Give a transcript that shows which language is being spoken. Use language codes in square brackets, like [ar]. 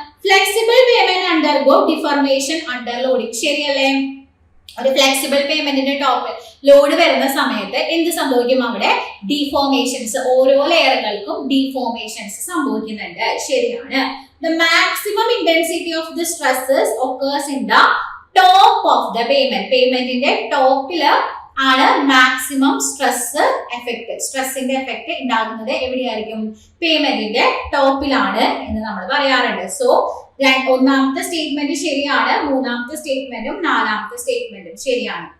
[en] Flexible pavement undergo deformation under loading. [ml] ശരിയല്ലേ? ഒരു flexible പേയ്മെന്റിന്റെ top load വരുന്ന സമയത്ത് എന്ത് സംഭവിക്കും? അവിടെ ഡിഫോർമേഷൻസ്, ഓരോ ലെയറുകൾക്കും ഡിഫോർമേഷൻസ് സംഭവിക്കുന്നുണ്ട്. ശരിയാണ്. [en] The maximum intensity of the stresses occurs in the [ml] top of the പേയ്മെന്റിന്റെ ടോപ്പില് ആണ് മാക്സിമം സ്ട്രെസ് എഫക്ട്, സ്ട്രെസ്സിന്റെ എഫക്ട് ഉണ്ടാകുന്നത് എവിടെയായിരിക്കും? പേയ്മെന്റിന്റെ ടോപ്പിലാണ് എന്ന് നമ്മൾ പറയാറുണ്ട്. സോ ഒന്നാമത്തെ സ്റ്റേറ്റ്മെന്റ് ശരിയാണ്, മൂന്നാമത്തെ സ്റ്റേറ്റ്മെന്റും നാലാമത്തെ സ്റ്റേറ്റ്മെന്റും ശരിയാണ്.